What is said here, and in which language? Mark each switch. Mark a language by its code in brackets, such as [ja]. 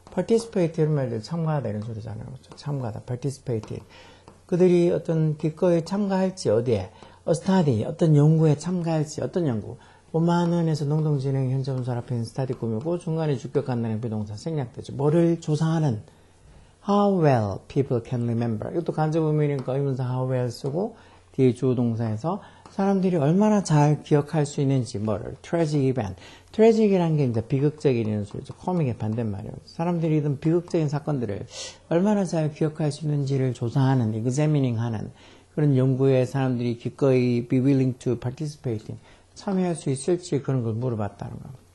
[ko] participate 이런 말들 참가하다 이런 소리잖아요. 그렇죠? 참가하다. participate. 그들이 어떤 기꺼이 참가할지 어디에? [en] a study. [ko] 어떤 연구에 참가할지 어떤 연구? 오만원에서 농동진행 현재분사 앞에 있는 스타디 꾸미고 중간에 주격간다는 비동사 생략되죠. 뭐를 조사하는? [en] how well people can remember. [ko] 이것도 간접의미니까 의문사 how well 쓰고 뒤에 주어동사에서 사람들이 얼마나 잘 기억할 수 있는지 뭐를 [en] tragic event. [ko] tragic이라는 게 이제 비극적인 이런 소리죠. 코믹의 반대말이에요. 사람들이 이런 비극적인 사건들을 얼마나 잘 기억할 수 있는지를 조사하는, examining 하는 그런 연구에 사람들이 기꺼이 [en] be willing to participate in, [ko] 참여할 수 있을지 그런 걸 물어봤다는 거.